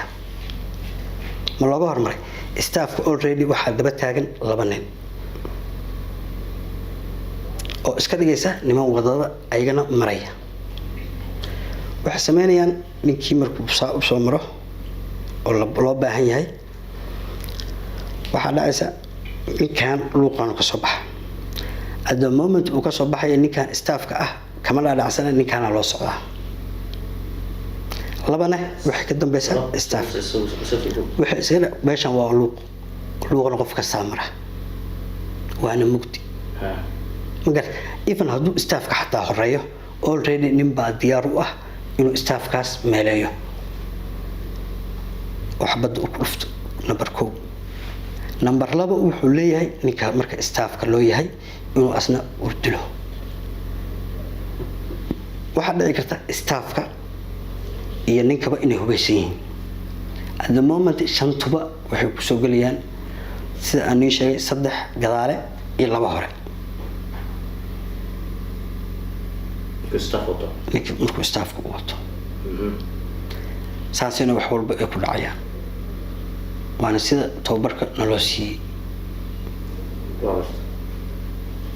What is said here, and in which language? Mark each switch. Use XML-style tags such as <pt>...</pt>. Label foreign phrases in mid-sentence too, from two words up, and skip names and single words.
<so>ma looga hormaray staffka already waxaa daba taagan 2 nin oo iska dhigaysa niman wadada ayagana maraya. waxay sameynayaan ninkii markuu u soo maro oo loo baahan yahay waxaa dhacaysa ninkan luuqan ka soo baxa.</so> <en>at the moment</en> <so>uu ka soo baxaya ninkan staffka ah kama dhaadhacsana ninkaana loo socdaa. 2na waxay ka dambaysaa staff. waxay isla meeshan waa luuqna qof ka saamara waana mugdi. magar even hadduu staffka xataa horeeyo already nin baa diyaar u ah inuu staffkaas meeleeyo oo xabadda u dhufto.</so> <en>number 1. number 2</en> <so>wuxuu leeyahay ninka marka staffka loo yahay inuu asna u dilo. waxaa dhici karta staffka iyo ninkaba inay hubaysan yihiin.</so> <en>at the moment</en> <so>5 tuba waxay ku soo galayaan sida aan ii sheegay 3 gadaale iyo 2 hore. markuu staffka u wato saasina wax walba ay ku dhacayaan. waana sida tababarka naloo siiyey.</so>